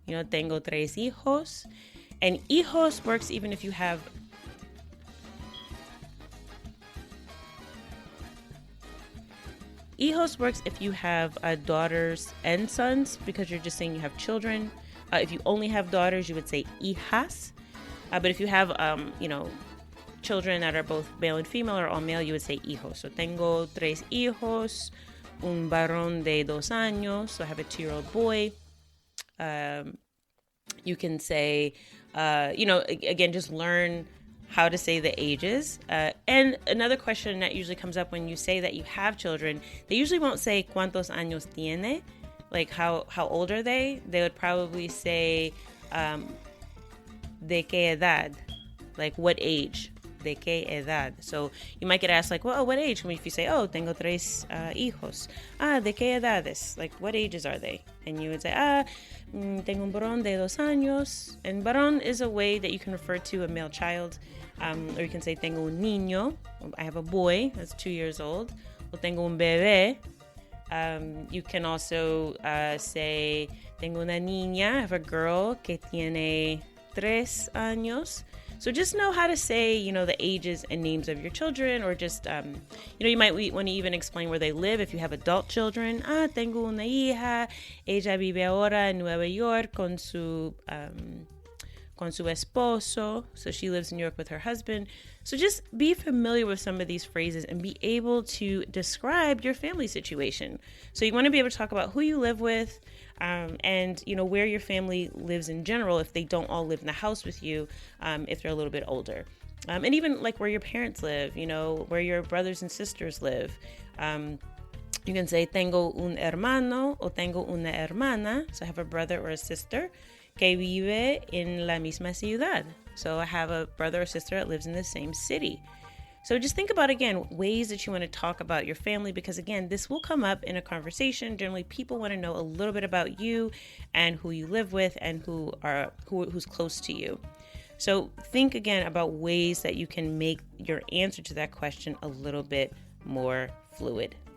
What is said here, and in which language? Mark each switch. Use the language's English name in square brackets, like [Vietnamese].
[Spanish] Tengo 3 hijos. [English] And hijos works even if you have hijos works if you have daughters and sons, because you're just saying you have children. If you only have daughters, you would say hijas. But if you have, children that are both male and female or all male, you would say hijos. [Spanish] So tengo 3 hijos, un varón de 2 años. [English] So I have a 2-year-old boy. You can say, again, just learn how to say the ages. And another question that usually comes up when you say that you have children, they usually won't say [Spanish] cuántos años tiene, [English] like how old are they? They would probably say [Spanish] de qué edad, [English] like what age, de qué edad. So you might get asked like, well, what age? If you say, [Spanish] tengo 3 hijos. De qué edades? [English] Like what ages are they? And you would say, [Spanish] tengo un varón de 2 años. [English] And varón is a way that you can refer to a male child. Or you can say, [Spanish] tengo un niño. [English] I have a boy that's 2 years old. [Spanish] O tengo un bebé. [English] You can also say, [Spanish] tengo una niña. [English] I have a girl [Spanish] que tiene 3 años. [English] So just know how to say, the ages and names of your children, or just, you might want to even explain where they live. If you have adult children, [Spanish] tengo una hija, ella vive ahora en Nueva York con su esposo. [English] So she lives in New York with her husband. So just be familiar with some of these phrases and be able to describe your family situation. So you want to be able to talk about who you live with, and where your family lives in general, if they don't all live in the house with you, if they're a little bit older, and even like where your parents live, where your brothers and sisters live. You can say [Spanish] tengo un hermano o tengo una hermana. [English] So I have a brother or a sister [Spanish] que vive en la misma ciudad. [English] So I have a brother or sister that lives in the same city. So just think about, again, ways that you want to talk about your family, because, again, this will come up in a conversation. Generally, people want to know a little bit about you and who you live with and who's close to you. So think, again, about ways that you can make your answer to that question a little bit more fluid.